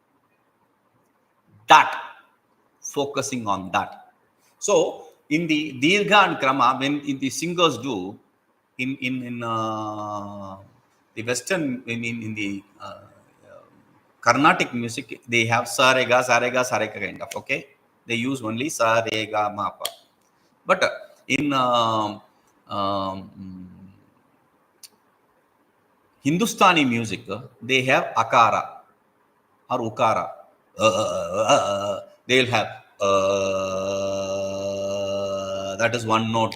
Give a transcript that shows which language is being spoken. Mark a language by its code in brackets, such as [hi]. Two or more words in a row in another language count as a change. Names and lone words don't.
[en] That, focusing on that. So, in the dīrgha and krama, when the singers do, in the Western, in the Carnatic music, they have [sa] sa re ga [en] kind of. Okay, they use only [sa] sa re ga ma pa. [en] But in Hindustani music, they have akara or ukara. They'll have that is one note.